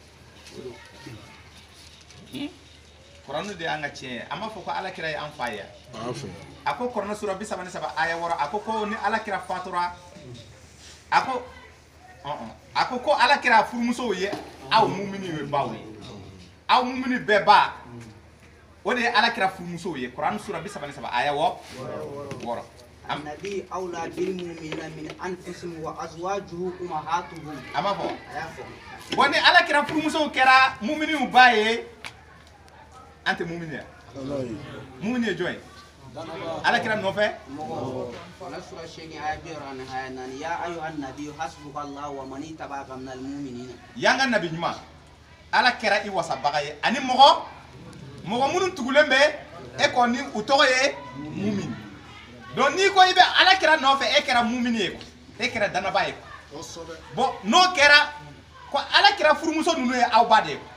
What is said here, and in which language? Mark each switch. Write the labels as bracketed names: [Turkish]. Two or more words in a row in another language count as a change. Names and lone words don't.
[Bambara] ye Kuranu de y'an ka tiɲɛ ye an b'a fɔ ko ala kira ye an fa ye a ko Kurana sura 33 aya 6 a ko ni ala kira fatura a ko ala kira furumusow ye aw mumini ye baw ye aw mumini bɛɛ ba o de ye ala kira furumusow ye Kurana sura 33 aya 6 [Arabic] النبي أولى بالمؤمنين من أنفسهم وأزواجه أمهاتهم [Bambara] a ma fɔ bon ni ala kira furumusow kɛra muminiw ba ye an tɛ mumini ye mumini ye jɔn ye ala kira nɔfɛ [Arabic] سورة الشيخ آية 40 يا أيها النبي حسبك الله ومن اتبعك من المؤمنين [Bambara] yanga nabi ɲuman ala kɛra i wasabaga ye ani mɔgɔ minnu tugulen bɛ e kɔni u tɔgɔ ye mumini donc n'i ko i bɛ ala kira nɔfɛ e kɛra mumini ye e kɛra danaba ye bon n'o kɛra ko ala kira furumuso ninnu ye aw ba de ye